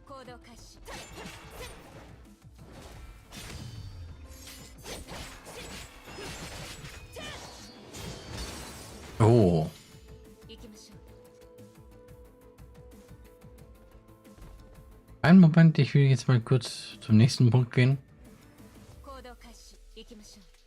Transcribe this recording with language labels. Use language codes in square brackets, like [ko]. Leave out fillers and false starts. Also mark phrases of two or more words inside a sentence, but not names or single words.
[ja] 動開始。 Oh. 行きましょう。 [de] Einen Moment, ich will jetzt mal kurz zum nächsten Punkt gehen. [ja] 行動開始。行きましょう。